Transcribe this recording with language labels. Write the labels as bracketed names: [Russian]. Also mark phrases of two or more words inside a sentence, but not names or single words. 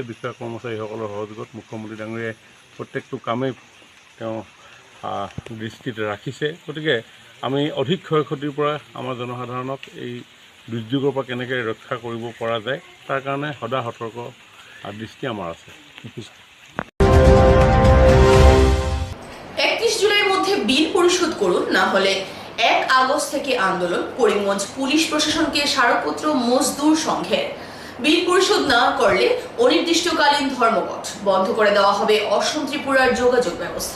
[Assamese] বিষয়া কৰ্মচাৰীসকলৰ সহযোগত মুখ্যমন্ত্ৰী ডাঙৰীয়াই প্ৰত্যেকটো কামেই তেওঁ দৃষ্টিত ৰাখিছে। গতিকে আমি অধিক ক্ষয়ক্ষতিৰ পৰা আমাৰ জনসাধাৰণক এই দুৰ্যোগৰ পৰা কেনেকৈ ৰক্ষা কৰিব পৰা যায় তাৰ কাৰণে সদা সতৰ্ক দৃষ্টি আমাৰ আছে। [Bangla] 31 জুলাইয়ের মধ্যে বিল পরিশোধ করুন, না হলে 1 আগস্ট থেকে আন্দোলন। করিমগঞ্জ পুলিশ প্রশাসনকে স্মারকপত্র মজদুর সংঘের। বিল পরিশোধ না করলে অনির্দিষ্টকালীন ধর্মঘট বন্ধ করে দেওয়া হবে অসম ত্রিপুরার যোগাযোগ ব্যবস্থা।